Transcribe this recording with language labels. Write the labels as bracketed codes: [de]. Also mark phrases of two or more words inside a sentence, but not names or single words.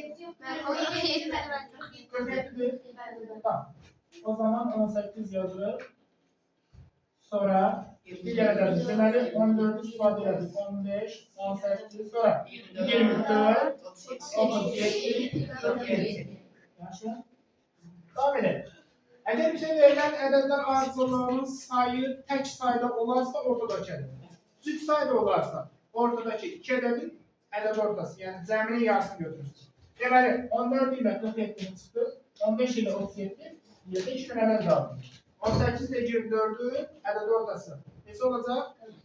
[az] 47'dir. Tamam. O zaman 18 yazılır. Sonra diğer ədədi. Deməli 14'ü istifadə edirik. 15, 18 sonra 24, 37, 47. Yaxşı. [tr] Devam edelim. Eğer bize verilen [az] ədədlər ardıcıllığının [tr] sayı tek sayda olarsa ortadakidir. [az] Cüt sayda olarsa ortadaki 2 ədədin ədəd ortası, yəni cəminin yarısını götürürsünüz. Deməli 14 ilə 47 çıxdı, 15 ilə 37, 2 gün ədəd qaldı. [tr] 18 ile 24'ün [az] ədəd ortası. [tr] Nesi olacak?